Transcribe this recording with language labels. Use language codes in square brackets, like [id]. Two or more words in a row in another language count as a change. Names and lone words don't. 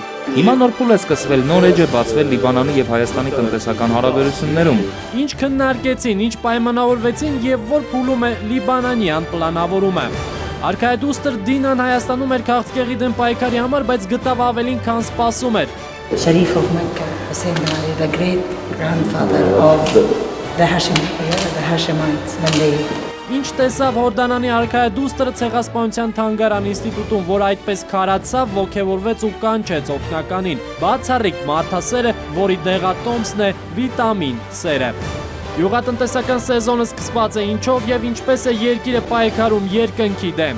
[hy] Հիմա նոր փուլ է սկսվել, նոր էջ է բացվել Լիբանանի եւ Հայաստանի տնտեսական հարաբերություններում։ Ինչ քննարկեցին, ինչ պայմանավորվեցին եւ որ փուլում է Լիբանանյան պլանավորումը։ Արքայադուստր Դինան Հայաստանում էր քաղցկեղի դեմ պայքարի համար, բայց գտավ ավելին, քան սպասում էր։ [en] Sharif of Mecca, Hussein bin Ali, the great grandfather of the Hashemites, when they [hy] Ինչ տեսավ Հորդանանի արքայադուստրը ցեղասպանության թանգարան ինստիտուտում, որ այդպես քարացավ, ոգևորվեց ու կանչեց օգնականին։ Բացառիկ մարդասերը, որի դեղատոմսն է վիտամին սերը։ Յուղատնտեսական սեզոնը սկսված է, ինչով եւ ինչպես է երկիրը պայքարում երկնքի դեմ։